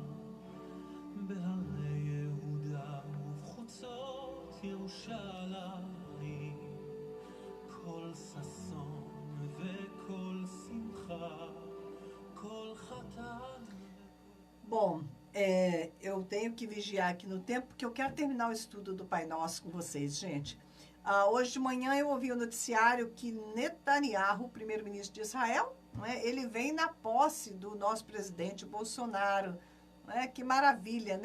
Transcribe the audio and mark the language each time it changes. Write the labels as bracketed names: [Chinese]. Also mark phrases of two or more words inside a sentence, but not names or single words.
[Hebrew] בהרי יהודה ובחוצות ירושלים כל ששון וכל שמחה כל חטאת. [Portuguese] Bom, eu tenho que vigiar aqui no tempo, porque eu quero terminar o estudo do Pai Nosso com vocês, gente. Hoje de manhã eu ouvi o noticiário que Netanyahu, primeiro-ministro de Israel, não é? Ele vem na posse do nosso presidente Bolsonaro, Que maravilha, né?